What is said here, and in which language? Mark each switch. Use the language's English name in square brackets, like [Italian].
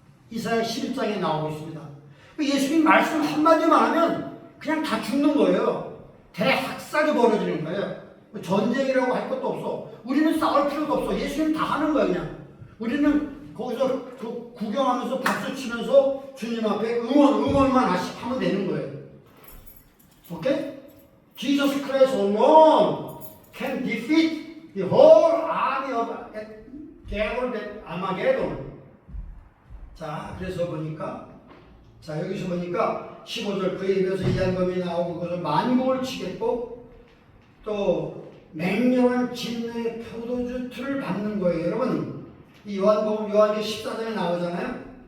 [Korean] 이사야 11장에 나오고 있습니다. 예수님 말씀 한마디만 하면 그냥 다 죽는 거예요. 대학살이 벌어지는 거예요. 전쟁이라고 할 것도 없어. 우리는 싸울 필요도 없어. 예수님 다 하는 거야 그냥. 우리는 거기서 구경하면서 박수 치면서 주님 앞에 응원만 하면 되는 거예요. 오케이? [English] Jesus Christ alone can defeat the whole army of gathered at Armageddon. [Korean] 자, 그래서 보니까, 자, 여기서 보니까 15절 그에 비해서 이한검이 나오고 그것을 만국을 치겠고 또 맹렬한 진노의 포도주 틀을 받는 거예요. 여러분, 이 요한복음 14장에 나오잖아요.